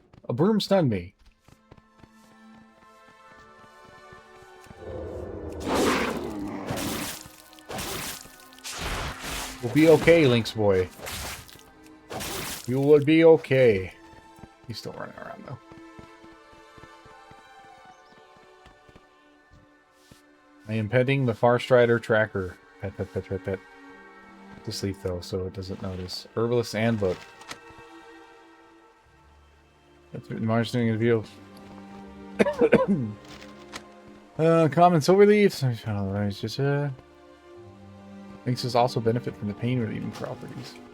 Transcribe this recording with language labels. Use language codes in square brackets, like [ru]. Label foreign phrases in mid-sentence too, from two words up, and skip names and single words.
[en] A broom stunned me. We'll be okay, Lynx boy. You will be okay. He's still running around, though. I am petting the Farstrider tracker. Pet, pet, pet, pet, pet. To sleep, though, so it doesn't notice. Herbalist Handbook. That's what Marge doing in the view. Common silver leaves. It's just, Lynxes also benefit from the pain relieving properties.